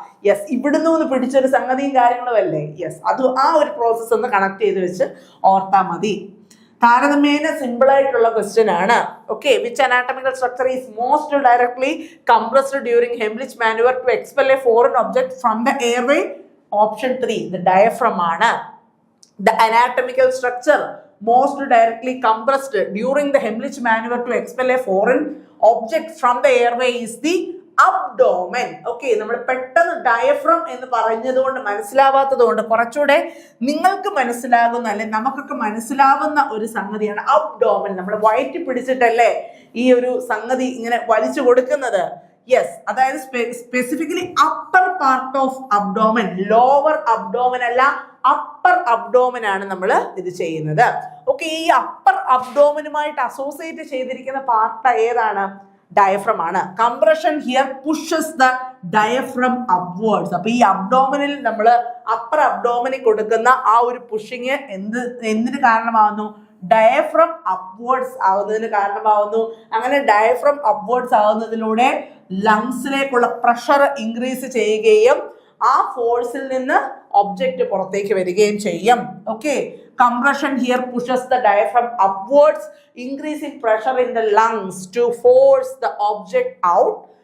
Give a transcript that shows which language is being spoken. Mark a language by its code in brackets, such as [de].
[ml] Yes, ഇവിടുന്ന് ഒന്ന് പിടിച്ചൊരു സംഗതിയും കാര്യങ്ങളും അല്ലേ? യെസ്, അത് ആ ഒരു പ്രോസസ്സ് ഒന്ന് കണക്ട് ചെയ്ത് വെച്ച് ഓർത്താൽ മതി. താരതമ്യേന സിമ്പിൾ ആയിട്ടുള്ള ക്വസ്റ്റ്യൻ ആണ്. [en] Okay, which anatomical structure is most directly compressed during Heimlich maneuver to expel a foreign object from the airway? [ml] Option 3 the diaphragm ആണ്. [en] The anatomical structure most directly compressed during the Heimlich maneuver to expel a foreign object from the airway is the abdomen. [ml] Okay, നമ്മൾ പെട്ടെന്ന് diaphragm എന്ന് പറഞ്ഞത് കൊണ്ട് മനസ്സിലാവാത്തത് കൊണ്ട് കുറച്ചുകൂടെ നിങ്ങൾക്ക് മനസ്സിലാകുന്ന, അല്ലെ നമുക്കൊക്കെ മനസ്സിലാവുന്ന ഒരു സംഗതിയാണ് അബ്ഡോമൻ. നമ്മൾ വയറ്റി പിടിച്ചിട്ടല്ലേ ഈ ഒരു സംഗതി ഇങ്ങനെ വലിച്ചു കൊടുക്കുന്നത്? യെസ്, അതായത് specifically upper part of abdomen, lower abdomen അല്ല, അപ്പർ അബ്ഡോമൻ ആണ് നമ്മൾ ഇത് ചെയ്യുന്നത്. ഓക്കെ, ഈ അപ്പർ അബ്ഡോമനുമായിട്ട് അസോസിയേറ്റ് ചെയ്തിരിക്കുന്ന പാർട്ട് ഏതാണ്? ഡയഫ്രം ആണ്. [en] Compression here pushes the diaphragm upwards. [ml] അപ്പൊ ഈ അബ്ഡോമനിൽ നമ്മൾ അപ്പർ അബ്ഡോമനിൽ കൊടുക്കുന്ന ആ ഒരു പുഷിങ് എന്തിന് കാരണമാകുന്നു? ഡയഫ്രം അപ്വേർഡ്സ് ആവുന്നതിന് കാരണമാവുന്നു. അങ്ങനെ ഡയഫ്രം അപ്വേർഡ്സ് ആവുന്നതിലൂടെ ലങ്സിലേക്കുള്ള പ്രഷർ ഇൻക്രീസ് ചെയ്യുകയും ആ ഫോഴ്സിൽ നിന്ന് ഒബ്ജക്റ്റ് പുറത്തേക്ക് വരികയും ചെയ്യും. [en] Okay, compression here pushes the diaphragm upwards, increasing pressure in the lungs to force the object out.